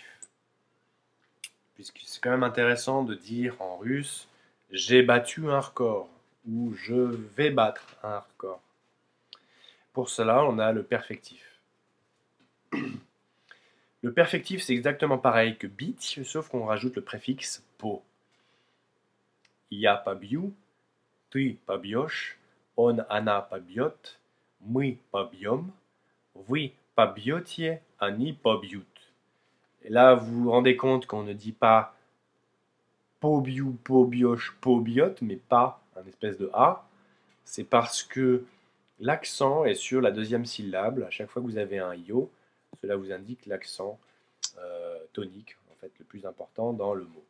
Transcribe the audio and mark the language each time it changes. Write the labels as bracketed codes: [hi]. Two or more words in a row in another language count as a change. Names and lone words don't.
[fr] Puisque c'est quand même intéressant de dire en russe « j'ai battu un record » ou « je vais battre un record ». Pour cela, on a le perfectif. Le Le perfectif, c'est exactement pareil que bit, sauf qu'on rajoute le préfixe po. [ru] Я побью, ты побьешь, он, она побьет, мы побьем, вы побьете, они побьют. [fr] Et là, vous vous rendez compte qu'on ne dit pas [ru] побью, побьёшь, побьёт, [fr] mais pas un espèce de A. C'est parce que l'accent est sur la deuxième syllabe. À chaque fois que vous avez un yo, cela vous indique l'accent tonique, en fait, le plus important dans le mot.